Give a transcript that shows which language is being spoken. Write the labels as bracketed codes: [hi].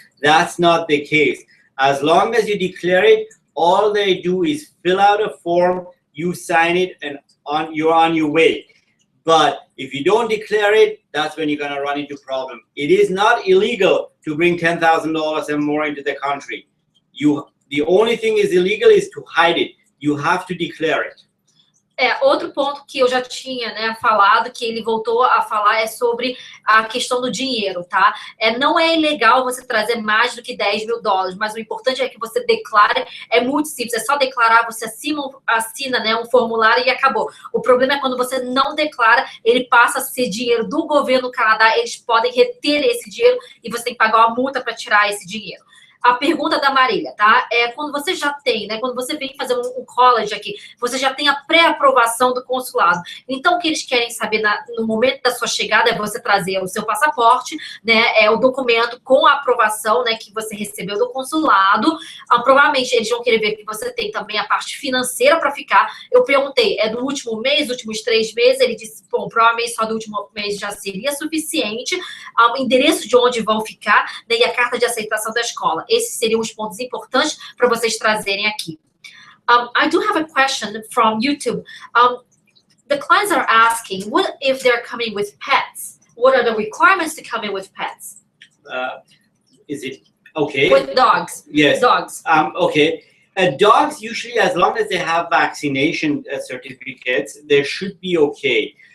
[en] That's not the case. As long as you declare it, all they do is fill out a form, you sign it, and you're on your way. But if you don't declare it, that's when you're going to run into problem. It is not illegal to bring $10,000 and more into the country. The only thing is illegal is to hide it. You have to declare it. [pt] Outro ponto que eu já tinha, né, falado, que ele voltou a falar, é sobre a questão do dinheiro, tá? Não é ilegal você trazer mais do que $10 mil, mas o importante é que você declare, é muito simples, é só declarar, você assina, né, um formulário e acabou. O problema é quando você não declara, ele passa a ser dinheiro do governo do Canadá, eles podem reter esse dinheiro e você tem que pagar uma multa para tirar esse dinheiro. A pergunta da Marília, tá? Quando você já tem, né? Quando você vem fazer um college aqui, você já tem a pré-aprovação do consulado. Então, o que eles querem saber no momento da sua chegada é você trazer o seu passaporte, né? O documento com a aprovação, né? Que você recebeu do consulado. Provavelmente, eles vão querer ver que você tem também a parte financeira para ficar. Eu perguntei, do último mês, últimos 3 meses? Ele disse, bom, provavelmente só do último mês já seria suficiente. O endereço de onde vão ficar, né, e a carta de aceitação da escola. Esses seriam os pontos importantes para vocês trazerem aqui. [en] I do have a question from YouTube. The clients are asking, what if they're coming with pets? What are the requirements to come in with pets? Is it okay? With dogs. Yes. Dogs. Okay. Dogs, usually, as long as they have vaccination certificates, they should be okay.